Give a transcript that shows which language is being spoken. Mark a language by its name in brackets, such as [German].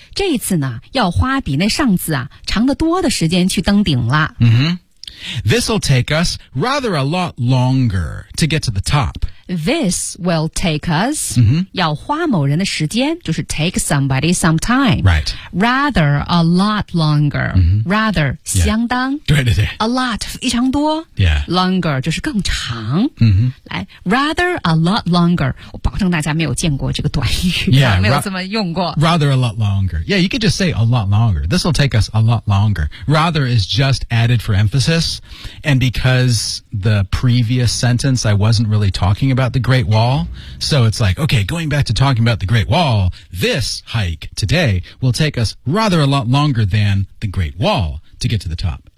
[Chinese] 这一次呢要花比那上次啊长得多的时间去登顶了。 Mm-hmm. [English] This will take us rather a lot longer to get to the top. This will take us,、 mm-hmm. [Chinese] 要花某人的时间就是 [English] take somebody some time. Right. Rather a lot longer.、 Mm-hmm. Rather、yeah. 相当。 [Chinese] 对对对。 A lot, 非常多。 [English] Yeah. [Chinese] Longer 就是更长。 Mm-hmm. [English] Rather a lot longer. [Chinese] 我保证大家没有见过这个短语 [English] yeah, [Chinese] 没有这么用过 [English] Rather a lot longer. Yeah, you could just say a lot longer. This will take us a lot longer. Rather is just added for emphasis. And because the previous sentence I wasn't really talking about the Great Wall. So it's like, okay, going back to talking about the Great Wall, this hike today will take us rather a lot longer than the Great Wallto get to the top.